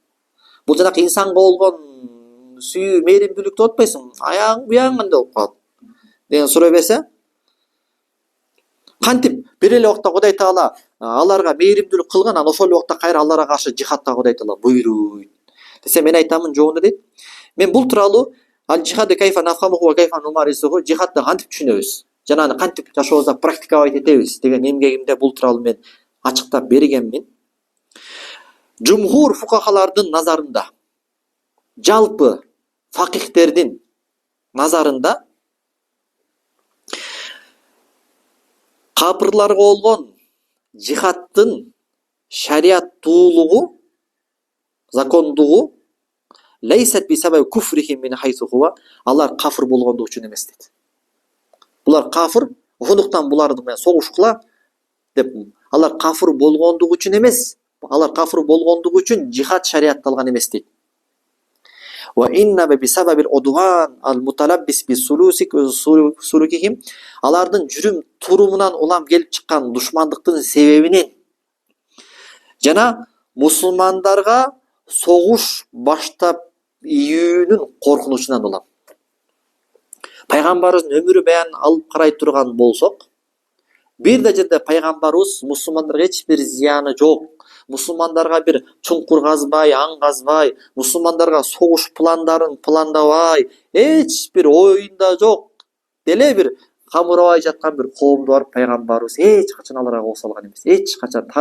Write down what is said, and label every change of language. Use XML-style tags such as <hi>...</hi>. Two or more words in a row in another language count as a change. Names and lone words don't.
<ky>Бул жанакы инсанга болгон сүйүү, мээримдүүлүк деп атпайсың, аяң буяң кандай болуп калат деген сурай берсе, кантип бир эле убакта Кудай Таала аларга мээримдүүлүк кылган, анан ошол убакта кайра аларга каршы жихадка Кудай Таала буйруйт десе, мен айтамын жообунда дейт, мен бул тууралуу</ky> <ar>الجهاد كيف نفهمه وكيف نمارسه,</ar> <ky>жихадды кантип түшүнөбүз, жана аны кантип жашообузда практиковать этебиз деген эмгегимде бул тууралуу мен ачыктап бергенмин. Жумхур фукахалардын назарында, жалпы факихтердин назарында капырларга болгон жихадтын шариаттуулугу, закондугу</ky> <ar>ليست بسبب كفرهم من حيث هو,</ar> <ky>алар кафыр болгондугу үчүн эмес дейт. Булар кафыр, ошондуктан буларды менен согушкула деп, алар кафыр болгондугу үчүн эмес, алар кафыр болгондугу үчүн жихад шариатталган эмес дейт.</ky> <ar>وإنما بسبب العدوان المتلبس بسلوكهم,</ar> <ky>алардын жүрүм турумунан улам келип чыккан душмандыктын себебинен жана мусулмандарга согуш баштап ийүүнүн коркунучунан улам. Пайгамбарыбыздын өмүрү баянын алып карай турган болсок, бир да жерде пайгамбарыбыз мусулмандарга эч бир зыяны жок, мусулмандарга бир чуңкур казбай, аң казбай, мусулмандарга согуш пландарын пландабай, эч бир оюнда жок деле бир камырабай жаткан бир коомду барып пайгамбарыбыз эч качан аларга кол салган эмес.</ky>